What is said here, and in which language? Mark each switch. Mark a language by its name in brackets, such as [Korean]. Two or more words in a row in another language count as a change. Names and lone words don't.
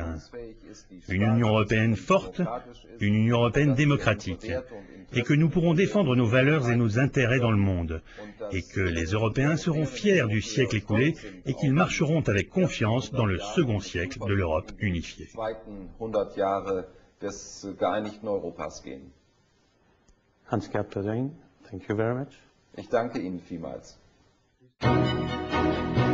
[French] Une Union européenne forte, une Union européenne démocratique. Et que nous pourrons défendre nos valeurs et nos intérêts dans le monde. Et que les Européens seront fiers du siècle écoulé et qu'ils marcheront avec confiance dans le second siècle de l'Europe unifiée. Hans-Gert Pöttering, [English] thank you very much. [German] Ich danke Ihnen vielmals.